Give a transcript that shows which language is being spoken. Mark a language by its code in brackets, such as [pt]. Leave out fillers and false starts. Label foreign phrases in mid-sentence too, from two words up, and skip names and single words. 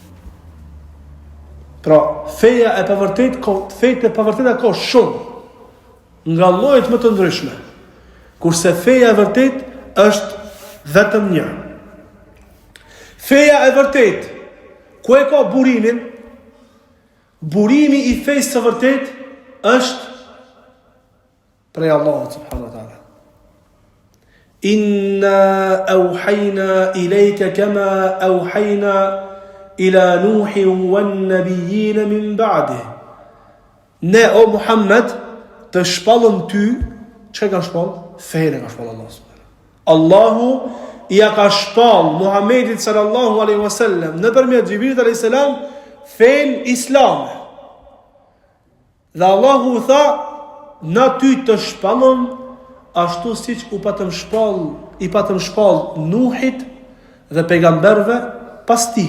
[sq] Pra, feja e pavërteta ka shumë nga llojet më të ndryshme, kurse feja e vërtet është vetëm një. Feja e vërtet, ku e ka burimin? Burimi i fejës së vërtet është prej Allahut [ar] سبحانه وتعالى. إنا أوحينا إليك كما أوحينا إلى نوح والنبيين من بعده. [sq] Ne o Muhammed të shpallëm ty, çka ka shpall? Fejën ka shpall Allah subhanahu. Allahu ja ka shpall Muhammedit [ar] صلى الله عليه وسلم [sq] nëpërmjet Xhibrilit [ar] عليه السلام [sq] fen Islam. Dhe Allahu tha, na ty të shpallëm ashtu siç i patëm shpall Nuhit dhe pejgamberve pas tij.